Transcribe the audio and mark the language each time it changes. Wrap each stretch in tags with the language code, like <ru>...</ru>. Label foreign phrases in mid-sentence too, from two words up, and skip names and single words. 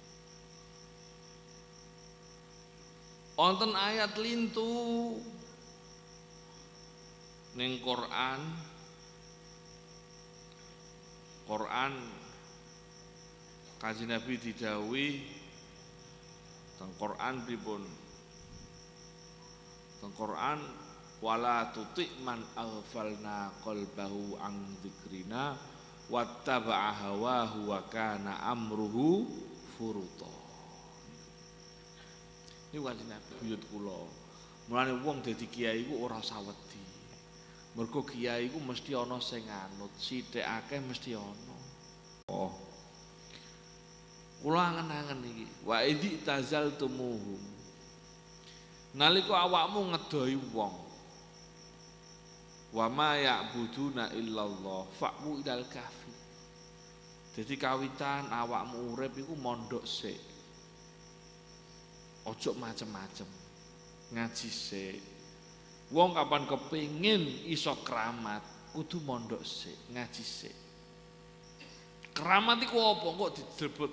<jv>Wonten ayat lintu ning Quran Kanjeng Nabi didhawuhi teng Quran pripun? Teng Quran</jv> <ar>ولا تطع من أغفلنا قلبه عن ذكرنا واتبع هواه وكان أمره فرطا.</ar> <jv>Niku Kanjeng Nabi buyut kula. Mulane wong dadi kiai iku ora usah wedi. Mergo kiai iku mesti ana sing anut, sithik akeh mesti ana. Oh. Kula angen-angen iki,</jv> <ar>وإذ اعتزلتموهم.</ar> <jv>Nalika awakmu ngedoi wong.</jv> <ar>وما يعبدون إلا الله فأووا إلى الكهف.</ar> <jv>Jadi kawitan awakmu urip iku mondok sik. Ojo macem-macem. Ngaji sik. Wong kapan kepengin iso keramat, kudu mondok sik, ngaji sik. Keramat iku apa kok didebutno?</jv>